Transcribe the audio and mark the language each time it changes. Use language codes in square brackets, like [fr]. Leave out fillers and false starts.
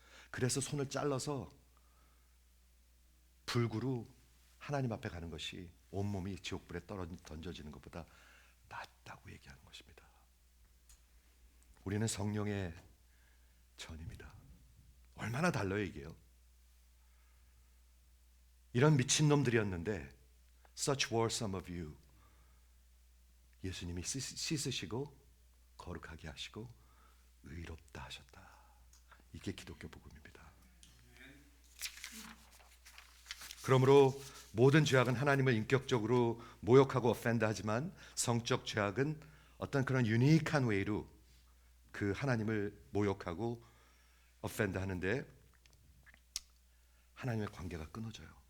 [ko] 그래서 손을 잘라서 불구로 하나님 앞에 가는 것이 온몸이 지옥불에 던져지는 것보다 낫다고 얘기하는 것입니다. 우리는 성령의 전입니다. 얼마나 달라요 이게요. 이런 미친놈들이었는데 [en] Such were some of you. [ko] 예수님이 씻으시고 거룩하게 하시고 의롭다 하셨다. 이게 기독교 복음입니다. 그러므로 모든 죄악은 하나님을 인격적으로 모욕하고 offend하지만 성적 죄악은 어떤 그런 유니크한 웨이로 그 하나님을 모욕하고 offend하는데 하나님의 관계가 끊어져요.